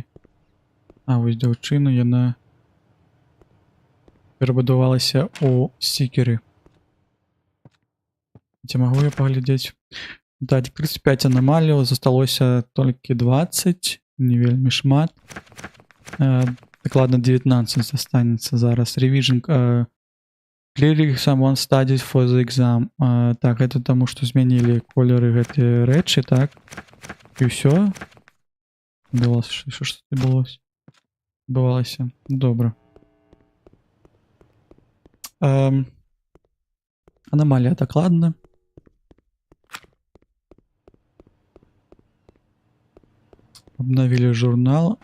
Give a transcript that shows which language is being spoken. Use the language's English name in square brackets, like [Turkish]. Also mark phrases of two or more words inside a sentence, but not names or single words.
[Belarusian] Вось дзяўчына, яна перабудавалася у стикеры. Ці магу я паглядзець? Да, 35 аномаліяў, засталося толькі 20, не вельмі шмат. Дакладна 19 застанецца зараз. [English] Revision. Clearing someone studies for the exam. [Belarusian] Так, гэта таму, што змянілі колеры гэтыя рэчы, так? І ўсё? Што ж тут адбывалася? Добра. [Russian] Аномалия, так ладно. Обновили журнал.